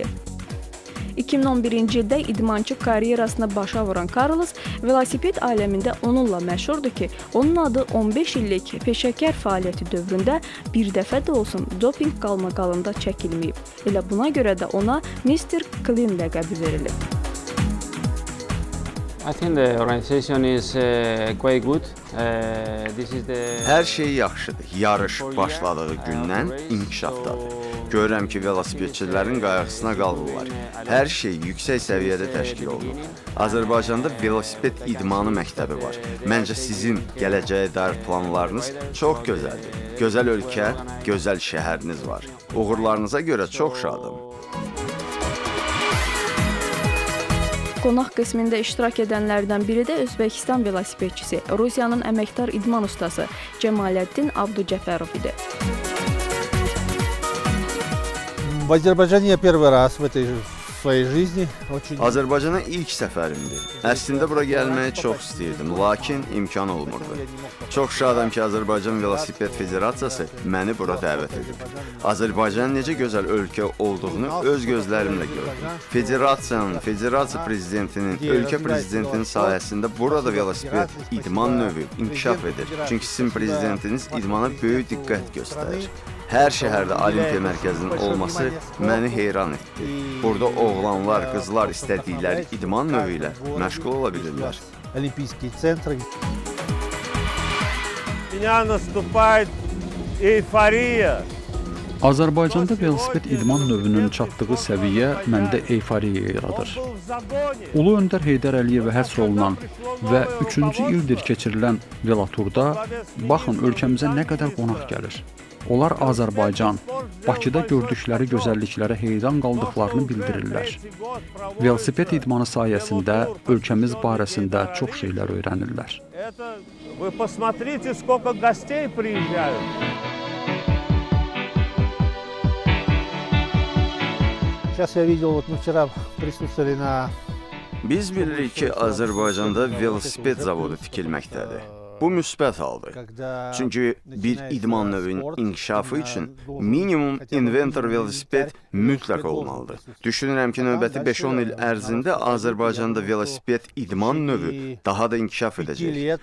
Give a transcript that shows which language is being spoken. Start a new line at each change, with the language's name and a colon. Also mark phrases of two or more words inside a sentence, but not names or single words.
Azerbaijani: 2011-ci ildə idmançı karyerasına başa vuran Carlos velosiped aləmində onunla məşhurdur ki, onun adı 15 illik peşəkar fəaliyyəti dövründə bir dəfə də olsun doping qalmaqalında çəkilməyib. Elə buna görə də ona Mr. Clean ləqəbi verilib.
English: I think the organization is quite good.
Azerbaijani: Hər şey yaxşıdır. Yarış başladığı gündən inkişafdadır. Görürəm ki, velosipedçilərin qayğısına qalmırlar. Hər şey yüksək səviyyədə təşkil olunur. Azərbaycanda velosiped idmanı məktəbi var. Məncə sizin gələcəyə dair planlarınız çox gözəldir. Gözəl ölkə, gözəl şəhəriniz var. Uğurlarınıza görə çox şadım. Qonaq qismində iştirak edənlərdən biri də Özbəkistan velosipedçisi, Rusiyanın əməkdar idman ustası Cəmaləddin Abducəfərov idi.
Russian: В Азербайджане я первый раз в этой своей жизни.
Azerbaijani: Azərbaycana ilk səfərimdir. Əslində bura gəlməyi çox istəyirdim, lakin imkan olmurdu. Çox şadam ki, Azərbaycan Velosiped Federasiyası məni bura dəvət edib. Azərbaycanın necə gözəl ölkə olduğunu öz gözlərimlə gördüm. Federasiya prezidentinin, ölkə prezidentinin sayəsində burada velosiped idman növü inkişaf edir. Çünki sizin prezidentiniz idmana böyük diqqət göstərir. Hər şəhərdə Olimpiya mərkəzinin olması məni heyran etdi. Burada oğlanlar, qızlar istədikləri idman növü ilə məşğul ola bilirlər.
Russian: Олимпийские центры. Меня наступает эйфория.
Azerbaijani: Azərbaycanda velosiped idman növünün çatdığı səviyyə məndə euforiya yaradır. Ulu öndər Heydər Əliyevə həsr olunan və 3-cü ildir keçirilən Veloturda baxın ölkəmizə nə qədər qonaq gəlir. Onlar Azərbaycan, Bakıda gördükləri gözəlliklərə heyran qaldıqlarını bildirirlər. Velosiped idmanı sayəsində ölkəmiz barəsində çox şeylər öyrənirlər.
Russian: Вы посмотрите, сколько гостей приезжают. Сейчас я видел, вот мы вчера присутствовали на...
Azerbaijani: Biz bilirik ki, Azərbaycanda velosiped zavodu tikilməkdədir. Bu müsbət haldır. Çünki bir idman növünün inkişafı üçün minimum inventor velosiped mütləq olmalıdır. Düşünürəm ki, növbəti 5-10 il ərzində Azərbaycanda velosiped idman növü daha da inkişaf edəcək.